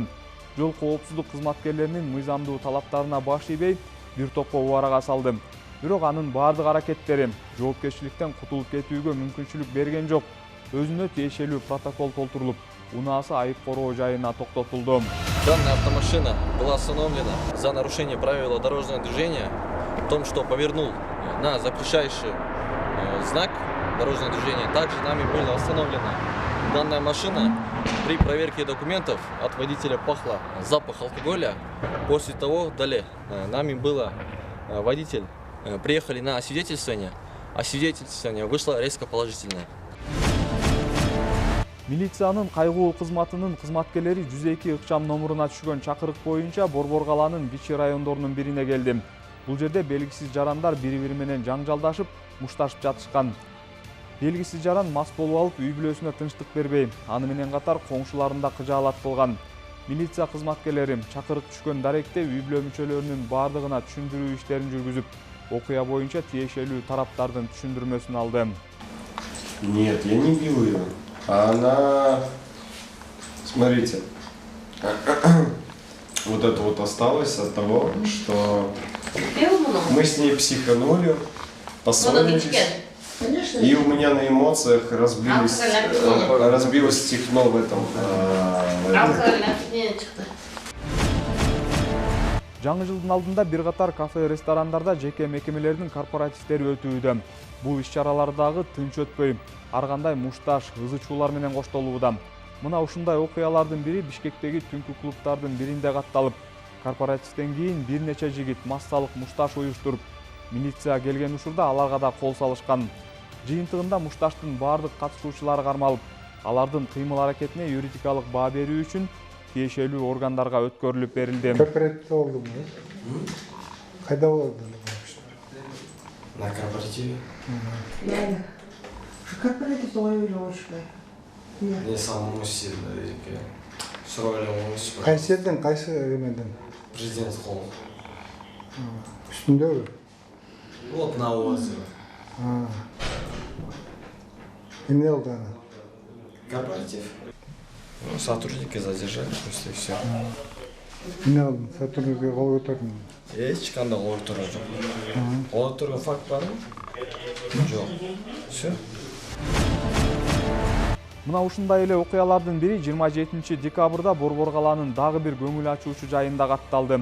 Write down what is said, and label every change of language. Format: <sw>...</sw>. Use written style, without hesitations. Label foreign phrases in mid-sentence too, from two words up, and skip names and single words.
<ky>Жол коопсуздук кызматкерлеринин мыйзамдуу талаптарына баш ийбей, бир топко убарага салды. Бирок анын бардык аракеттери жоопкерчиликтен кутулуп кетүүгө мүмкүнчүлүк берген жок. Өзүнө тиешелүү протокол толтурулуп, унаасы айып короо жайына токтотулду.</ky> <ru>Данная автомашина была остановлена за нарушение правила дорожного движения в том, что повернул на запрещающий знак дорожного движения. Также нами была остановлена данная машина. При проверке документов от водителя пахло запах алкоголя. После того далее нами было водитель. Приехали на освидетельствование. Освидетельствование вышло резко положительное.</ru> <ky>Милициянын кайгылуу кызматынын кызматкерлери 102 ыкчам номуруна түшкөн чакырык боюнча Борбор калаанын Бичи райондорунун бирине келди. Бул жерде белгисиз жарандар бири-бири менен жаңжалдашып, мушташып жатышкан. Белгисиз жаран мас болуп алып үй бүлөсүнө тынчтык бербей, аны менен катар коңшуларын да кыжаалат кылган. Милиция кызматкерлери чакырык түшкөн даректе үй бүлө мүчөлөрүнүн бардыгына түшүндүрүү иштерин жүргүзүп, окуя боюнча тиешелүү тараптардын түшүндүрмөсүн алды.</ky> <ru>Нет, я не бил ее. Она, смотрите, вот это вот осталось от того, что мы с ней психанули, поссорились, и у меня на эмоциях разбилось стекло в этом.</ru> <ky>Жаңы жылдын алдында бир катар кафе-ресторандарда жеке мекемелердин корпоративдери өтүүдө. Бул иш-чаралардагы тынч өтпөй, ар кандай мушташ, ызы чуулар менен коштолууда. Мына ушундай окуялардын бири Бишкектеги түнкү клубтардын биринде катталып, корпоративден кийин бир нече жигит массалык мушташ уюштуруп, милиция келген учурда аларга да кол салышкан. Жыйынтыгында мушташтын бардык катышуучулары кармалып, Алардын кыймыл-аракетине юридикалык баа берүү үчүн тиешелүү органдарга өткөрүлүп берилди. Корпоративде болдум. Кайда болдун?</ky> <ru>На корпоративе.</ru> <ky>Корпоративде ойбой болушпай.</ky> <ru>Не самому сильно. Сұрайлауыңыз.</ru> <ky>Кайсы жерден, кайсы эмеден? Президент холл. Үстүндөгү?</ky> <ru>Вот на озеро.</ru> <ky>Эмне болду ана? Корпоратив.</ky> <ru>Ну, сотрудники задержали, просто и все.</ru> <ky>Эмне болду? Сотрудникке кол көтөрдүм. Эч кандай кол турган жок. Кол турган факт барбы? Жок. Все. Мына ушундай эле окуялардын бири 27 декабрда Борбор калаанын дагы бир көңүл ачуучу жайында катталды.</ky>